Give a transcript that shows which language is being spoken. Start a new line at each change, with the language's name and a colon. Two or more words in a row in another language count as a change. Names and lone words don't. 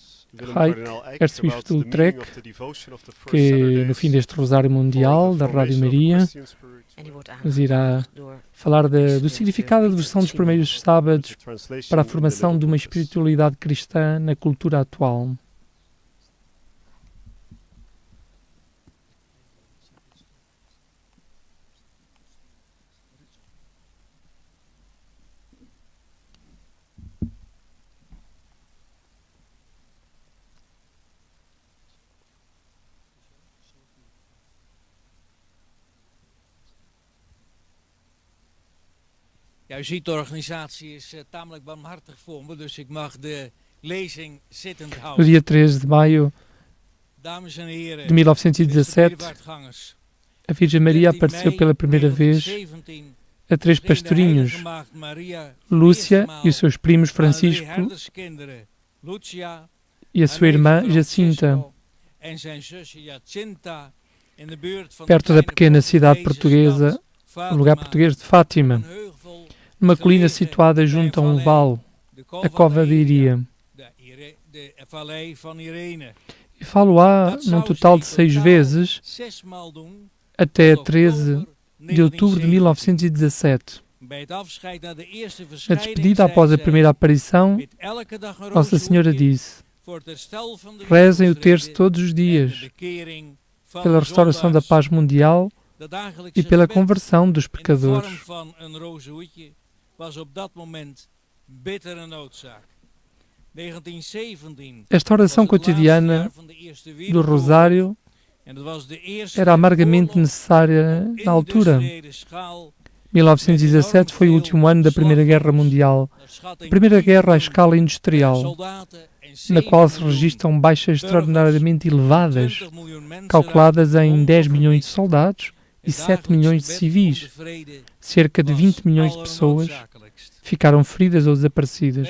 Portuguese: Reich, arcebispo de Utrecht, que no fim deste Rosário Mundial da Rádio Maria nos irá falar do significado da devoção dos primeiros sábados para a formação de uma espiritualidade cristã na cultura atual.
Dutch: Ja, u ziet, de organisatie is tamelijk barmhartig voor me, dus ik mag de lezing zittend
Portuguese: No
Dutch: houden.
Portuguese: dia 13 de maio
Dutch: Dames en heren,
Portuguese: de 1917,
Dutch: Binnenvaartgangers,
Portuguese: a Virgem Maria
Dutch: 13
Portuguese: apareceu
Dutch: mei
Portuguese: pela primeira vez
Dutch: 1917
Portuguese: a três
Dutch: ging de
Portuguese: pastorinhos,
Dutch: heilige maagd Maria
Portuguese: Lúcia
Dutch: eerstmaal
Portuguese: e os seus primos
Dutch: aan drie
Portuguese: Francisco
Dutch: herderskinderen, Lucia,
Portuguese: e a sua
Dutch: haar
Portuguese: irmã
Dutch: neef
Portuguese: Jacinta,
Dutch: Francisco en zijn zusje Jacinta in de buurt van de
Portuguese: perto da
Dutch: kleine
Portuguese: pequena cidade
Dutch: Portugese
Portuguese: portuguesa,
Dutch: stad
Portuguese: no lugar
Dutch: Fatima,
Portuguese: português de Fátima,
Dutch: een heuvel
Portuguese: numa colina
Dutch: gelegen
Portuguese: situada
Dutch: bij
Portuguese: junto a
Dutch: een
Portuguese: um vale,
Dutch: de
Portuguese: a Cova de Iria.
Dutch: de vallei van Irene.
Portuguese: E falo-á
Dutch: Dat
Portuguese: num
Dutch: zou
Portuguese: total de
Dutch: ze
Portuguese: 6
Dutch: totaal
Portuguese: vezes
Dutch: 6 doen
Portuguese: até
Dutch: tot
Portuguese: 13 de outubro de 1917.
Dutch: Bij het afscheid na de eerste
Portuguese: Na
Dutch: verschijning
Portuguese: despedida após a
Dutch: zei
Portuguese: primeira aparição,
Dutch: zij, "Bid elke dag een
Portuguese: Nossa Senhora
Dutch: rozenhoekje
Portuguese: disse:
Dutch: voor het herstel van de
Portuguese: rezem o terço
Dutch: wereldvrede
Portuguese: todos os
Dutch: en de
Portuguese: dias,
Dutch: bekering van
Portuguese: pela
Dutch: de
Portuguese: restauração da
Dutch: zondaars."
Portuguese: paz mundial
Dutch: Dat dagelijkse
Portuguese: e pela
Dutch: gebed
Portuguese: conversão dos
Dutch: in de vorm
Portuguese: pecadores.
Dutch: van een rozenhoedje was op dat moment bittere noodzaak. 1917
Portuguese: Esta oração
Dutch: was het laatste
Portuguese: cotidiana
Dutch: jaar van de Eerste
Portuguese: do
Dutch: Wereldoorlog
Portuguese: Rosário
Dutch: en dat was de eerste
Portuguese: era amargamente
Dutch: oorlog
Portuguese: necessária na altura.
Dutch: industriële schaal.
Portuguese: 1917 foi o último ano da Primeira Guerra Mundial, a primeira guerra à escala industrial, na qual se registram baixas extraordinariamente elevadas, calculadas em 10 milhões de soldados e 7 milhões de civis. Cerca de 20 milhões de pessoas ficaram feridas ou desaparecidas.